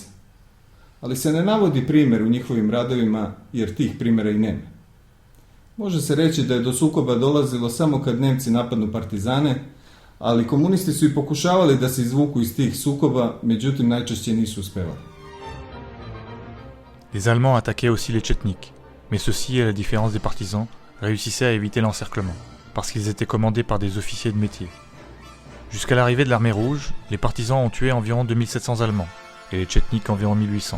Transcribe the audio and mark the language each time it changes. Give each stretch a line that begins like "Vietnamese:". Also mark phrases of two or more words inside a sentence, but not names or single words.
Serbian: Ali se ne navodi primjer u njihovim radovima jer tih primjera i nema. Može se reći da je do sukoba dolazilo samo kad Nemci napadnu partizane, ali komunisti su i pokušavali da se izvuku iz tih sukoba, međutim najčešće nisu uspevali.
French: Les Allemands attaquaient aussi les Tchétniks, mais ceux-ci, à la différence des partisans, réussissaient à éviter l'encerclement, parce qu'ils étaient commandés par des officiers de métier. Jusqu'à l'arrivée de l'armée rouge, les partisans ont tué environ 2700 Allemands, et les Tchétniks environ 1800.